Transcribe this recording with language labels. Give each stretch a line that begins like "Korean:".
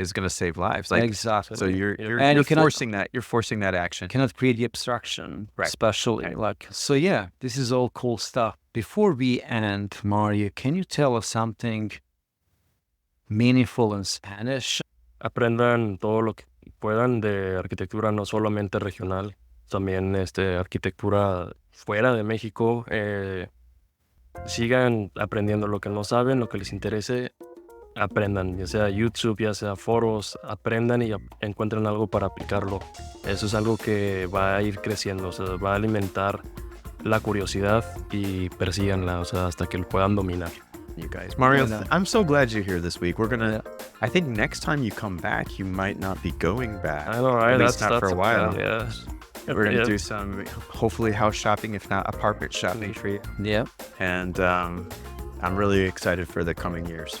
English: is going to save lives. Like, exactly. so you're And you cannot- forcing that action. Cannot create the obstruction, Right. especially Right. so yeah, this is all cool stuff. Before we end, Mario, can you tell us something meaningful in Spanish?
Spanish: Aprendan todo lo que puedan de arquitectura no solamente regional, también arquitectura fuera de México. Sigan aprendiendo lo que no saben, lo que les interese, aprendan, ya sea YouTube, ya sea foros, aprendan y encuentren algo para aplicarlo. Eso es algo que va a ir creciendo, o sea, va a alimentar la curiosidad y persíganla, o sea, hasta que lo puedan dominar.
English: You guys, Mario, Yeah. I'm so glad you're here this week. I think next time you come back, you might not be going back. I know, right? At least not for a while. Yeah. We're gonna Yeah. do some, hopefully, house shopping, if not apartment shopping for you. Yeah. And I'm really excited for the coming years.